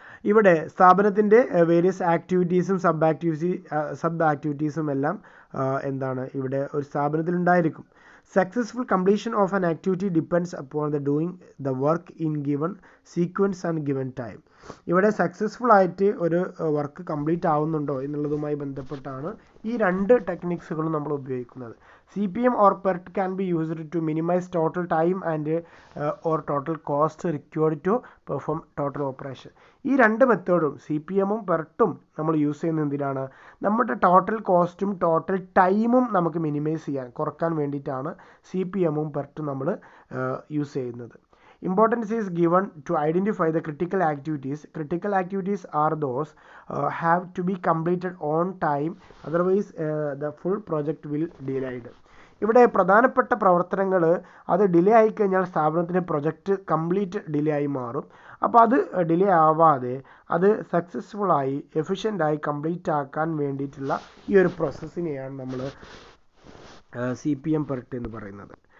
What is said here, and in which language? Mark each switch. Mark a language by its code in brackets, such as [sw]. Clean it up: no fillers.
[ml] ഇവിടെ സ്ഥാപനത്തിൻ്റെ വേരിയസ് ആക്ടിവിറ്റീസും സബ് ആക്ടിവിറ്റീസും എല്ലാം എന്താണ് ഇവിടെ ഒരു സ്ഥാപനത്തിൽ ഉണ്ടായിരിക്കും. [en] Successful completion of an activity depends upon the doing the work in given sequence and given time. [ml] ഇവിടെ സക്സസ്ഫുൾ ആയിട്ട് ഒരു വർക്ക് കംപ്ലീറ്റ് ആവുന്നുണ്ടോ എന്നുള്ളതുമായി ബന്ധപ്പെട്ടാണ് ഈ രണ്ട് ടെക്നിക്സുകളും നമ്മൾ ഉപയോഗിക്കുന്നത്. [en] CPM or PERT can be used to minimize total time and or total cost required to perform total operation. [ml] ഈ രണ്ട് മെത്തേഡും CPMഉം PERTഉം നമ്മൾ യൂസ് ചെയ്യുന്നത് എന്തിനാണ്? നമ്മുടെ ടോട്ടൽ കോസ്റ്റും ടോട്ടൽ ടൈമും നമുക്ക് മിനിമൈസ് ചെയ്യാൻ, കുറക്കാൻ വേണ്ടിയിട്ടാണ് CPMഉം PERTഉം നമ്മൾ യൂസ് ചെയ്യുന്നത്. [en] Importance is given to identify the critical activities. Critical activities are those have to be completed on time, otherwise the full project will delayed. [ml] ഇവിടെ പ്രധാനപ്പെട്ട പ്രവർത്തനങ്ങൾ അത് ഡിലേ ആയിക്കഴിഞ്ഞാൽ സ്ഥാപനത്തിൻ്റെ പ്രൊജക്റ്റ് കംപ്ലീറ്റ് ഡിലേ ആയി മാറും. അപ്പോൾ അത് ഡിലേ ആവാതെ അത് സക്സസ്ഫുള്ളായി എഫിഷ്യൻ്റായി കംപ്ലീറ്റ് ആക്കാൻ വേണ്ടിയിട്ടുള്ള ഈ ഒരു പ്രോസസ്സിനെയാണ് നമ്മൾ CPM PERT എന്ന് പറയുന്നത്.